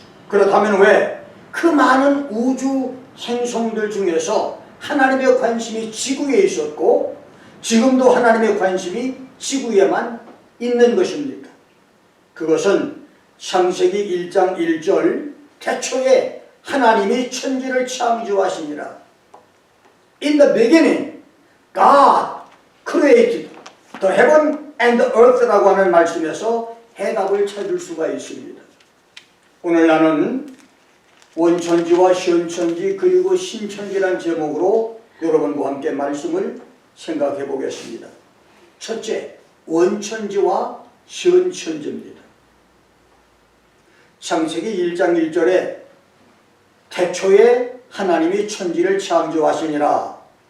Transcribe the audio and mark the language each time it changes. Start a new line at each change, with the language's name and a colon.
Korean: 그렇다면 왜 그 많은 우주 행성들 중에서 하나님의 관심이 지구에 있었고 지금도 하나님의 관심이 지구에만 있는 것입니까? 그것은 창세기 1장 1절 태초에 하나님이 천지를 창조하시니라.
English: In the beginning, God created the heaven and the earth
Korean: 라고 하는 말씀에서 해답을 찾을 수가 있습니다. 오늘 나는 원천지와 현천지 그리고 신천지란 제목으로 여러분과 함께 말씀을 생각해 보겠습니다. 첫째, 원천지와 현천지입니다. 창세기 1장 1절에 태초에 하나님이 천지를 창조하시니라.